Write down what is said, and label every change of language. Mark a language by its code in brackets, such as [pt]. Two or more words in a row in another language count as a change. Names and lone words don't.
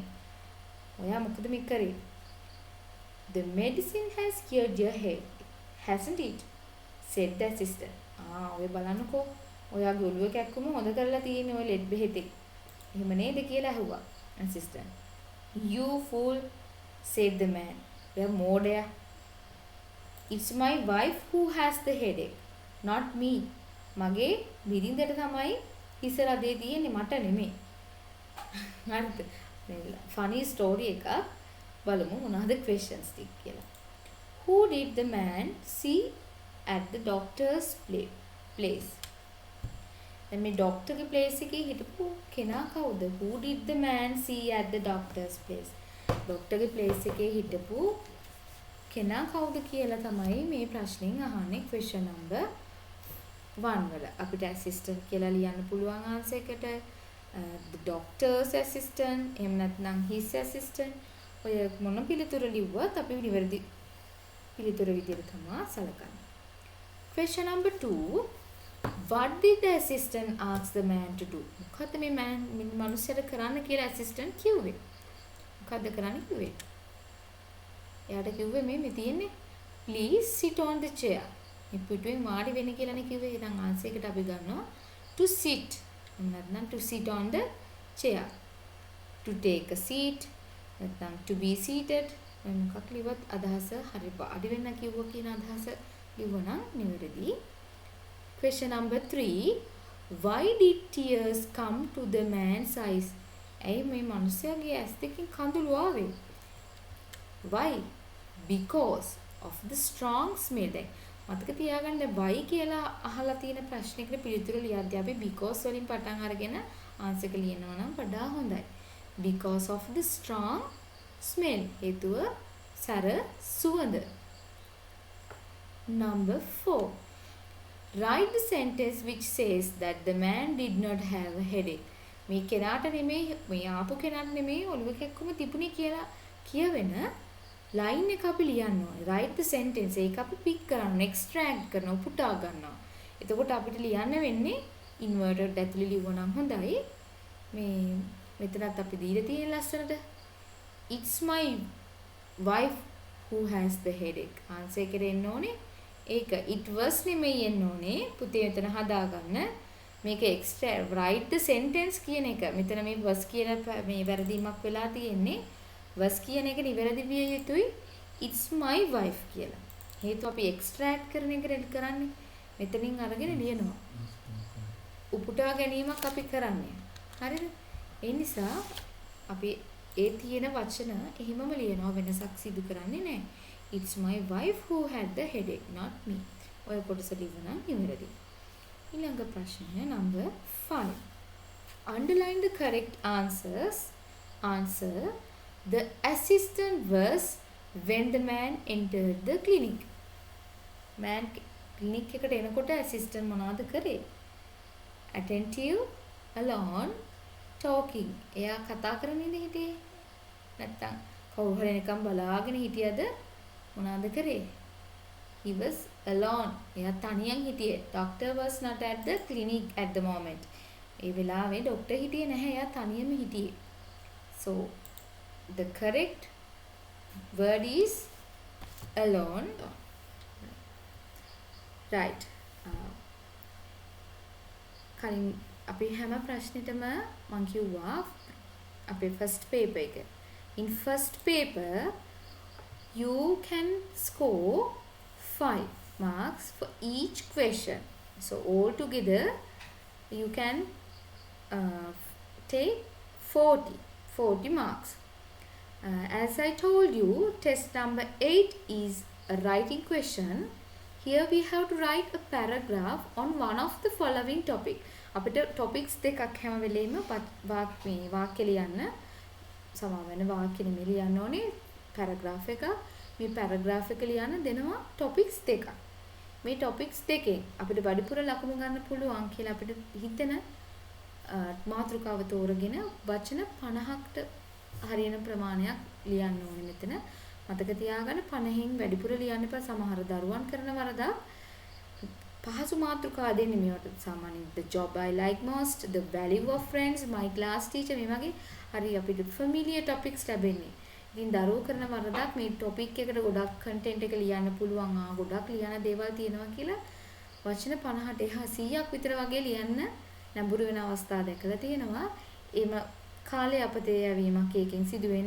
[si] ඔයා මොකද මේ කරේ? [en] "The medicine has cured your head, hasn't it?" said the assistant. [si] ඔය බලන්නකෝ. ඔයාගේ ඔළුව කැක්කුම හොද කරලා තියෙන්නේ ඔය ලෙඩ් බෙහෙතේ. එහෙම නේද කියලා ඇහුවා assistant. [en] "You fool," said the man. [si] "ඔයා මෝඩයා. [en] It's my wife who has the headache, not me." [si] මගේ බිරිඳට තමයි හිස රදේ තියෙන්නේ මට නෙමෙයි. හරිද? [en] funny story [si] එකක් බලමු මොනවද questions ටික කියලා. [en] Who did the man see at the doctor's place? [si] දැන් මේ ડોක්ටර්ගේ ප්ලේස් එකේ හිටපු කෙනා කවුද? [en] Who did the man see at the doctor's place? [si] ડોක්ටර්ගේ ප්ලේස් එකේ හිටපු කෙනා කවුද කියලා තමයි මේ ප්‍රශ්نين අහන්නේ [en] question number 1 [si] වල. අපිට assistant කියලා ලියන්න පුළුවන් answer එකට [en] the doctor's assistant [si] එහෙම නැත්නම් [en] his assistant. [si] ඔය මොන පිළිතුර ලිව්වත් අපි නිවැරදි පිළිතුර විදිහට තමයි සලකන්නේ. [en] question number 2. What did the assistant ask the man to do? [si] මොකද මේ මනුස්සයාට කරන්න කියලා assistant කිව්වේ? මොකද්ද කරන්න කිව්වේ? එයාට කිව්වේ මේ තියෙන්නේ [en] please sit on the chair. [si] මේ පිටුවෙන් වාඩි වෙන්න කියලානේ කිව්වේ. එහෙනම් answer එකට අපි ගන්නවා [en] to sit. නැත්නම් to sit on the chair. To take a seat. නැත්නම් to be seated. [si] මොකක් ලිව්වත් අදහස හරි වාඩි වෙන්න කිව්වා කියන අදහස ලිව්වනම් නිවැරදි. [en] question number 3. Why did tears come to the man's eyes? [si] ඇයි මේ මිනිහගේ ඇස් දෙකෙන් කඳුළු ආවේ? [en] Why? Because of the strong smell. [si] දැන් මතක තියාගන්න why කියලා අහලා තියෙන ප්‍රශ්නෙකට පිළිතුරු ලියද්දී අපි because වලින් පටන් අරගෙන answer එක ලියනවා නම් වඩා හොඳයි. [en] Because of the strong smell. [si] හේතුව සැර සුවඳ. [en] Number 4. Write the sentence which says that the man did not have a headache. [si] මේ කෙනාට නෙමෙයි මේ ආපු කෙනාට නෙමෙයි ඔළුව කැක්කුම තිබුණේ කියලා කියවෙන line එක අපි ලියන්න ඕනේ. [en] write the sentence [si] ඒක අපි pick කරන්න, extract කරනවා, පුටා ගන්නවා. එතකොට අපිට ලියන්න වෙන්නේ inverted ඇතුලේ ලියවනම් හොඳයි. මේ මෙතනත් අපි දීලා තියෙන ලස්සනට [en] it's my wife who has the headache. [si] answer එකට එන්න ඕනේ ඒක [en] it was [si] නෙමෙයි එන්න ඕනේ. පුතේ මෙතන හදාගන්න. මේක [en] extra write the sentence [si] කියන එක. මෙතන මේ was කියන මේ වැරදීමක් වෙලා තියෙන්නේ. was කියන එක නිවැරදි විය යුතුයි. [en] it's my wife කියලා. [si] හේතුව අපි extract කරන එක රෙඩි කරන්නේ. මෙතනින් අරගෙන ලියනවා. උපුටා ගැනීමක් අපි කරන්නේ. හරිද? ඒ නිසා අපි ඒ තියෙන වචන එහෙමම ලියනවා වෙනසක් සිදු කරන්නේ නැහැ. [en] It's my wife who had the headache, not me. [si] ඔය කොටස ලියවනම් නිවැරදි. ඊළඟ ප්‍රශ්නය number 5. [en] Underline the correct answers. Answer. The assistant was when the man entered the clinic. [si] Man clinic එකට එනකොට assistant මොනවද කරේ? [en] Attentive, alone, talking. [si] එයා කතා කරන්නේ හිටියේ. නැත්තම් කවුරු හරි නිකන් බලාගෙන හිටියද මොනවද කරේ? [en] He was alone. [si] එයා තනියෙන් හිටියේ. [en] Doctor was not at the clinic at the moment. [si] ඒ වෙලාවේ ડોක්ටර් හිටියේ නැහැ. එයා තනියම හිටියේ. [en] So the correct word is alone. Right. [si] කලින් අපි හැම ප්‍රශ්නෙටම මම කිව්වා අපේ [en] first paper [si] එක. [en] In first paper you can score 5 marks for each question. So all together you can take 40 marks. As I told you, test number 8 is a writing question. Here we have to write a paragraph on one of the following topic. [si] අපිට topics දෙකක් හැම වෙලෙම වාක්‍ය ලියන්න සමාවෙන වාක්‍ය නෙමෙයි ලියන්න ඕනේ paragraph එක. මේ paragraph එක ලියන්න දෙනවා topics දෙකක්. මේ topics දෙකෙන් අපිට වැඩිපුර ලකුණු ගන්න පුළුවන් කියලා අපිට හිතෙන මාතෘකාව තෝරගෙන වචන 50කට හරියන ප්‍රමාණයක් ලියන්න ඕනේ මෙතන. මතක තියාගන්න 50න් වැඩිපුර ලියන්න එපා. සමහර දරුවන් කරන වරදක් පහසු මාතෘකා දෙන්නේ මේවට සාමාන්‍යයෙන් [en] the job I like most, the value of friends, my class teacher [si] මේ වගේ හරි අපිට [en] familiar topics [si] ලැබෙන්නේ. ඉතින් දරුවෝ කරන වරදක් මේ topic එකට ගොඩක් content එක ලියන්න පුළුවන්. ගොඩක් ලියන දේවල් තියෙනවා කියලා වචන 50ට එහා 100ක් විතර වගේ ලියන්න නැඹුරු වෙන අවස්ථා දැකලා තියෙනවා. එම කාලේ අපතේ යවීමක් එකෙන් සිදු වෙන්නේ.